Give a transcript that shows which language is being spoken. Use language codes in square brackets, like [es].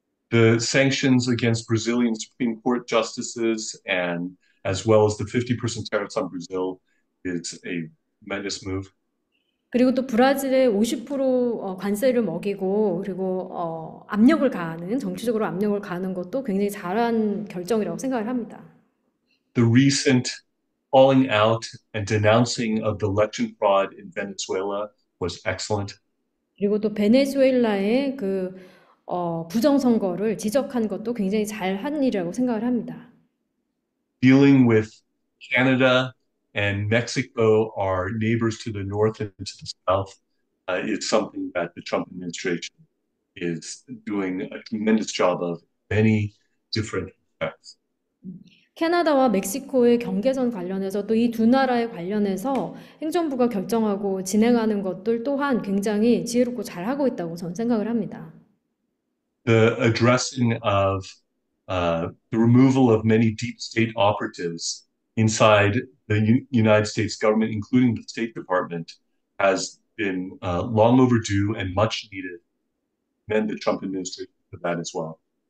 [en] The sanctions against Brazilian Supreme Court justices and as well as the 50% tariffs on Brazil is a tremendous move. [ko] 그리고 또 브라질에 50% 관세를 먹이고 그리고 압력을 가하는 정치적으로 압력을 가하는 것도 굉장히 잘한 결정이라고 생각을 합니다. [en] The recent calling out and denouncing of the election fraud in Venezuela was excellent. [ko] 그리고 또 베네수엘라의 그 부정선거를 지적한 것도 굉장히 잘한 일이라고 생각을 합니다. [en] Dealing with Canada and Mexico, our neighbors to the north and to the south, is something that the Trump administration is doing a tremendous job of many different respects. [ko] 캐나다와 멕시코의 경계선 관련해서 또 이 두 나라에 관련해서 행정부가 결정하고 진행하는 것들 또한 굉장히 지혜롭고 잘하고 있다고 저는 생각을 합니다. [en] The addressing of the removal of many deep state operatives inside the United States government, including the State Department, has been long overdue and much needed. Commend the Trump administration for that as well.